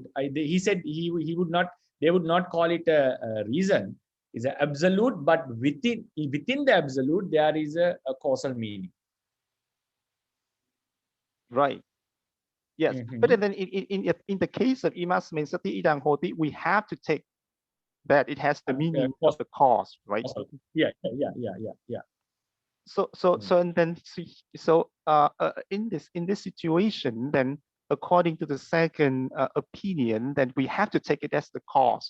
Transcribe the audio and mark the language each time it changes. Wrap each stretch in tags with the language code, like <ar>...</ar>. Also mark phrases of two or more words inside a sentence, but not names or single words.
<en>He said he would not. They would not call it a reason. It's an absolute, but within the absolute there is a causal meaning. Right. Yes, but then in the case of</en> <pi>imasmin sati idang hoti,</pi> <en>we have to take that it has the meaning of the cause, right? Yeah. So and then in this situation, then according to the second opinion, then we have to take it as the cause.</en>